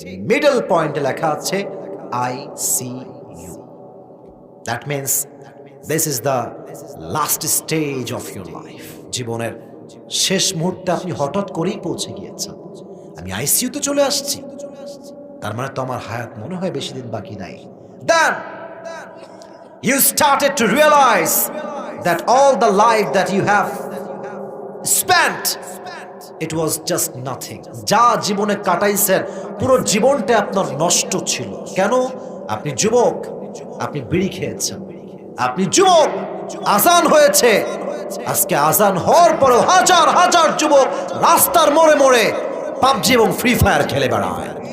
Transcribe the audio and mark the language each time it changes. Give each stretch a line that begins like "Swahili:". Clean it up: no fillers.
Bangla: Middle পয়েন্টে লেখা আছে ICU।
English: That means this is the last stage of your life.
Bangla: জীবনের শেষ মুহূর্তে আপনি হঠাৎ করেই পৌঁছে গিয়েছেন, আমি আইসিইউতে চলে আসছি, তার মানে তো আমার হায়াত মনে হয় বেশি দিন বাকি নাই।
English: Then you started to realize that all the life that you have spent, it was just nothing।
Bangla: যা জীবনে কাটাইছেন পুরো জীবনটা আপনার নষ্ট ছিল। কেন? আপনি যুবক, আপনি বিড়ি খেয়েছেন, আপনি যুবক, আজান হয়েছে, আজকে আজান হওয়ার পরেও হাজার হাজার যুবক রাস্তার মোড়ে মোড়ে পাবজি এবং ফ্রি ফায়ার খেলে বেড়ায়।